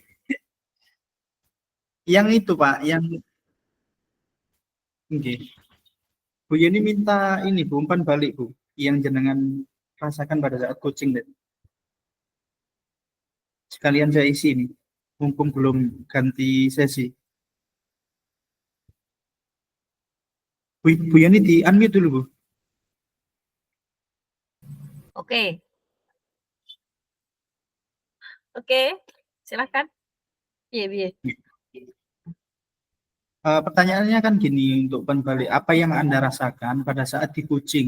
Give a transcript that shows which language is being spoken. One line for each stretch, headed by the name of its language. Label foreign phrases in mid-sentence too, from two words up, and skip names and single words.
Indonesian: Yang itu Pak, yang nggih. Bu Yeni minta ini Bu umpan balik Bu, yang jenengan rasakan pada saat coaching tadi. Sekalian saya isi ini, mumpung belum ganti sesi. Bu Yani di unmute dulu, Bu. Oke. Oke, silakan. Iya, iya. Pertanyaannya kan gini, untuk umpan balik, apa yang Anda rasakan pada saat di coaching?